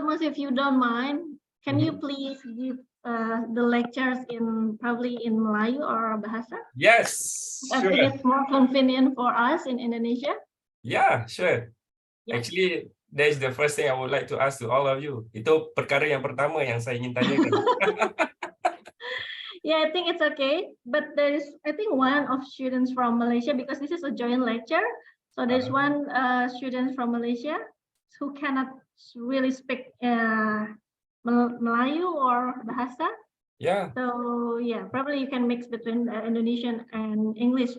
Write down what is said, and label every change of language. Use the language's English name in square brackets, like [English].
[English] Mas, if you don't mind, can you please give the lectures probably in Melayu or Bahasa? Yes, I think sure. it's more convenient for us in Indonesia. Yeah, sure. Yeah. Actually, that is the first thing I would like to ask to all of you. [Malay] Itu perkara yang pertama yang saya ingin tanyakan. [English] Yeah, I think it's okay. But there's, I think, one of students from Malaysia, because this is a joint lecture. So there's one student from Malaysia who cannot really speak Melayu or Bahasa. Yeah. So yeah, probably you can mix between Indonesian and English.